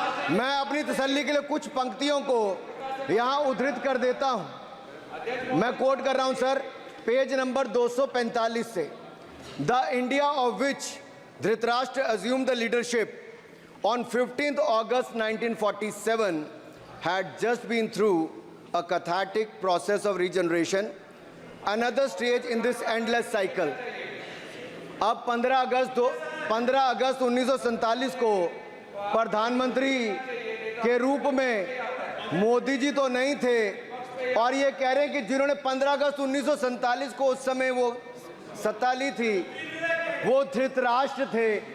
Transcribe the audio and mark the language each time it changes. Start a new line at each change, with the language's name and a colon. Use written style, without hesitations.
Hindi: मैं अपनी तसल्ली के लिए कुछ पंक्तियों को यहां उद्धृत कर देता हूं। मैं कोट कर रहा हूं सर, पेज नंबर 245 से।
English: The India of which Dhritarashtra assumed the leadership on 15th August 1947 had just been through a cathartic process of regeneration, another stage in this endless cycle.
Hindi: अब 15 अगस्त 1947 को प्रधानमंत्री के रूप में मोदी जी तो नहीं थे, और ये कह रहे हैं कि जिन्होंने 15 अगस्त 1947 को उस समय वो सत्ता ली थी वो धृतराष्ट्र थे।